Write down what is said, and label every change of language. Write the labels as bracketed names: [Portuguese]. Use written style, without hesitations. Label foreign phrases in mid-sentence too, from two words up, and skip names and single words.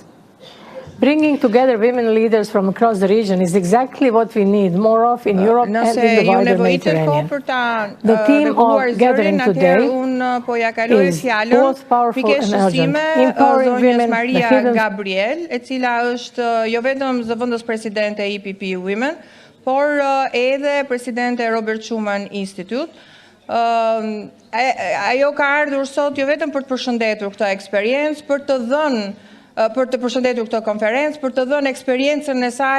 [English] Bringing together women leaders from across the region is exactly what we need more of in Europe and in the wider Mediterranean. The theme of gathering today is both powerful and urgent, empowering women, the hidden... [Albanian] Gabriel, e cila është jo vetëm zëvendës presidente e EPP Women, por edhe presidente e Robert Schuman Institute. Ajo ka ardhur sot jo vetëm për të përshëndetur këtë eksperiencë, për të përshëndetur këtë konferencë, për të dhënë eksperiencën e saj.